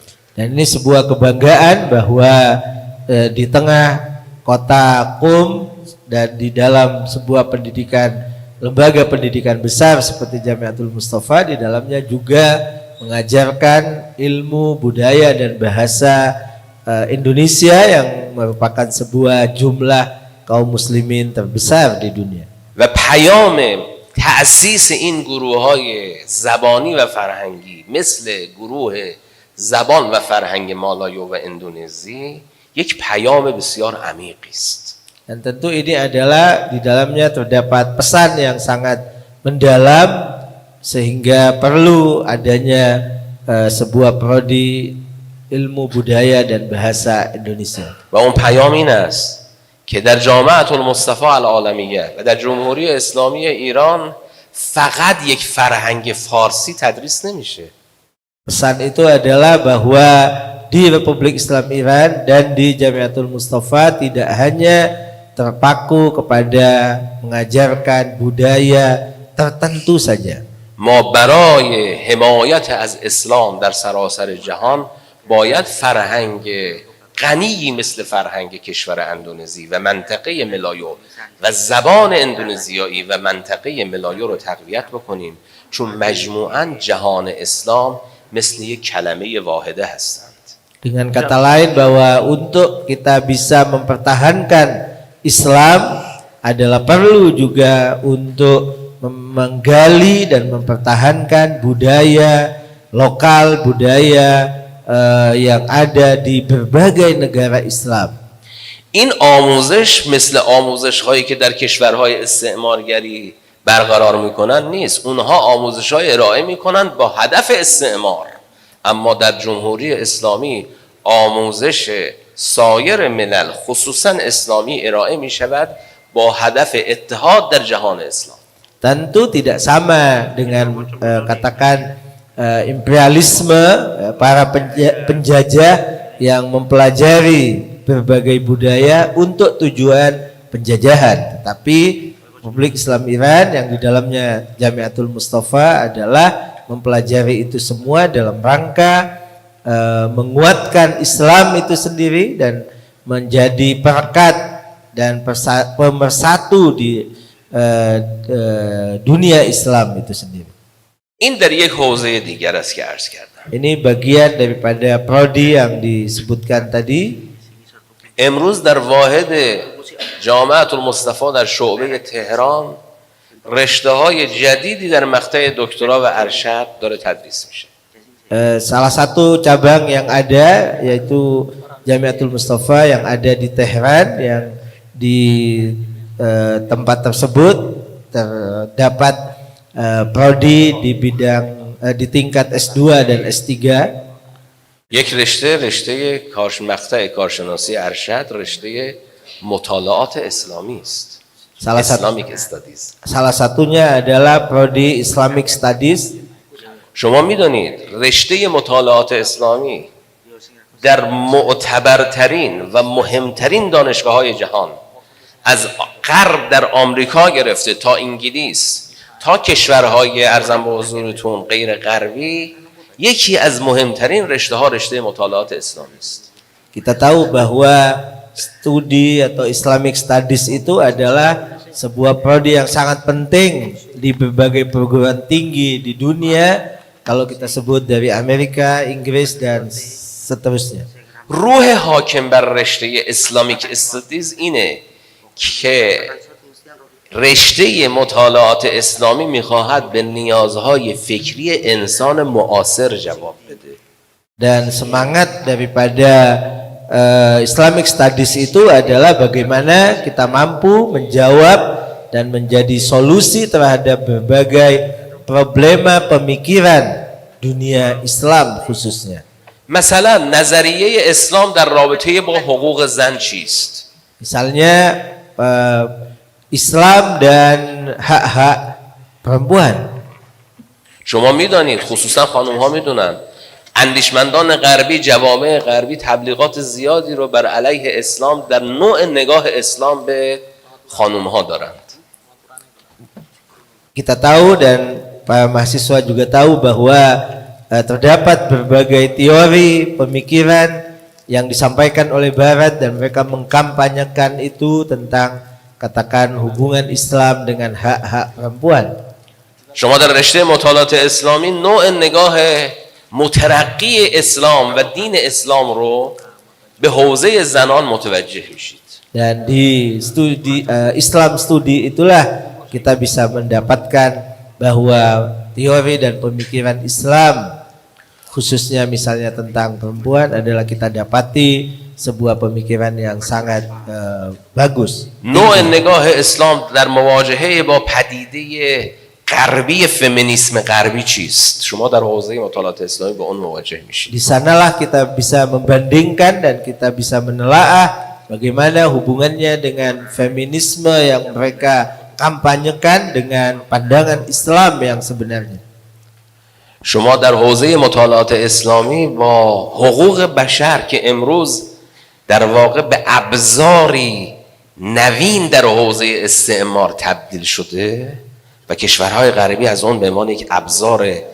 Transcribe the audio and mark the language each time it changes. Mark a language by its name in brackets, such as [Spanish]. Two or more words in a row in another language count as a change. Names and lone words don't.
[Indonesian] Dan ini sebuah kebanggaan bahwa di tengah kota Qum dan di dalam sebuah lembaga pendidikan besar seperti Jamiatul Mustafa, di dalamnya juga mengajarkan ilmu budaya dan bahasa Indonesia yang merupakan sebuah jumlah kaum muslimin terbesar di dunia. [Persian] و پیام تأسیس این گروه‌های زبانی و فرهنگی مثل گروه زبان و فرهنگ مالایو و اندونزی یک پیام بسیار عمیقی است. [Indonesian] Dan tentu ini adalah di dalamnya terdapat pesan yang sangat mendalam sehingga perlu adanya sebuah prodi ilmu budaya dan bahasa Indonesia. [Persian] و اون پیام این است که در جامعة المصطفى العالمیه و در جمهوری اسلامی ایران فقط یک فرهنگ فارسی تدریس نمیشه. [Indonesian] Pesan itu adalah bahwa di Republik Islam Iran dan di Jamiatul Mustafa tidak hanya terpaku kepada mengajarkan budaya tertentu saja. [Persian] ما برای حمایت از اسلام در سراسر جهان باید فرهنگ غنی مثل فرهنگ کشور اندونزی و منطقه ملایو و زبان اندونزیایی و منطقه ملایو رو تقویت بکنیم، چون مجموعاً جهان اسلام مثل یک کلمه واحده هستند. [Indonesian] Dengan kata lain bahwa untuk kita bisa mempertahankan Islam adalah perlu juga untuk menggali dan mempertahankan budaya lokal, budaya yang ada di berbagai negara Islam. [Persian] این آموزش مثل آموزش هایی که در کشورهای استعمارگری برقرار میکنن نیست. اونها آموزش های ارائه میکنن با هدف استعمار، اما در جمهوری اسلامی آموزش سایر ملل خصوصا اسلامی ارائه میشود با هدف اتحاد در جهان اسلام. [Indonesian] Tentu tidak sama dengan katakan imperialisme, para penjajah yang mempelajari berbagai budaya untuk tujuan penjajahan. Tetapi Republik Islam Iran yang di dalamnya Jamiatul Mustafa adalah mempelajari itu semua dalam rangka menguatkan Islam itu sendiri dan menjadi perekat dan pemersatu di dunia Islam itu sendiri. [Persian] این در یک حوزه دیگر است که عرض کردم. [Indonesian] Ini bagian daripada prodi yang disebutkan tadi. [Persian] امروز در واحد جامعة المصطفى در شعبه تهران رشته های جدیدی در مقطع دکترا و ارشد داره تدریس میشه. [Indonesian] Salah satu cabang yang ada yaitu Jamiatul Mustafa yang ada di Tehran, yang di tempat tersebut terdapat prodi di bidang di tingkat S2 dan S3. [Persian] یک رشته مقطع کارشناسی ارشد رشته مطالعات اسلامی است. [Indonesian] Salah satunya adalah prodi [English] Islamic Studies. [Persian] شما میدونید رشته مطالعات اسلامی در معتبرترین و مهمترین دانشگاه‌های جهان از غرب در آمریکا گرفته تا انگلیس تا کشورهای ارزم به حضورتون غیر غربی، یکی از مهمترین رشته ها رشته مطالعات اسلامی است. [Indonesian] Kita tahu bahwa studi atau [English] Islamic Studies [Indonesian] itu adalah sebuah prodi yang sangat penting di berbagai perguruan tinggi di dunia, kalau kita sebut dari Amerika, Inggris dan seterusnya. [Persian] روح حاکم بر رشته [English] Islamic Studies [Persian] اینه که رشته مطالعات اسلامی میخواهد به نیازهای فکری انسان معاصر جواب بده. [Indonesian] Dan semangat daripada [English] Islamic Studies [Indonesian] itu adalah bagaimana kita mampu menjawab dan menjadi solusi terhadap berbagai problema pemikiran dunia Islam khususnya. [Persian] مثلا نظریه اسلام در رابطه با حقوق زن چیست؟ [Indonesian] Misalnya Islam dan hak-hak perempuan. [Persian] شما میدانید، خصوصا خانم ها میدونن، اندیشمندان غربی، جوامع غربی تبلیغات زیادی رو بر علیه اسلام در نوع نگاه اسلام به خانم ها دارند. [Indonesian] Kita tahu dan para mahasiswa juga tahu bahwa terdapat berbagai teori pemikiran yang disampaikan oleh Barat dan mereka mengkampanyekan itu tentang katakan hubungan Islam dengan hak-hak perempuan. [Persian] شما در رشته مطالعات اسلامی نوع نگاه مترقی اسلام و دین اسلام رو به حوزه زنان متوجه میشید. [Indonesian] Dan di studi Islam studi itulah kita bisa mendapatkan bahwa teori dan pemikiran Islam khususnya misalnya tentang perempuan adalah kita dapati sebuah pemikiran yang sangat bagus. [Persian] نوع نگاه اسلام در مواجهه با پدیده غربی فمینیسم غربی چیست؟ شما در حوزه مطالعات اسلامی با اون مواجه میشید. [Indonesian] Di sanalah kita bisa membandingkan dan kita bisa menelaah bagaimana hubungannya dengan feminisme yang mereka kampanyekan dengan pandangan Islam yang sebenarnya. [Persian] شما در حوزه مطالعات اسلامی با حقوق بشر که امروز در واقع به ابزاری نوین در حوزه استعمار تبدیل شده و کشورهای غربی از اون به عنوان یک ابزار